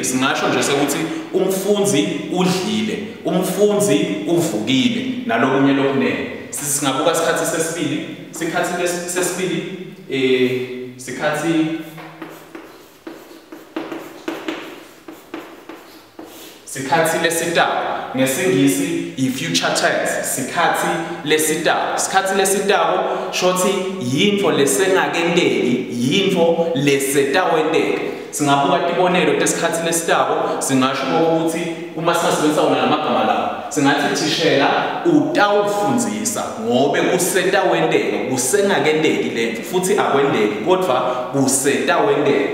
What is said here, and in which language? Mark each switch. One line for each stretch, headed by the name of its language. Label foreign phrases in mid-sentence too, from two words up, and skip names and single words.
Swati: Singasho nje sekuthi umfundzi udlile, umfundzi uvukile nalokunye lokunene. Singabuka isikhathi sesibili, sikhathi lesitawo ngesingisi i-
English: future tense.
Swati: Sikhathi lesitawo shothi yintfo lesengakendeki, yintfo lesetawendeka. Singabuka tibonelo tesikhathi lesitawo singasho ukuthi uma singasebenzisa wona lamagama lawo singathi thishela utawufundzisa ngobe kusetawendeka, kusengakendeki lento futhi akwendeki kodwa kusetawendeka.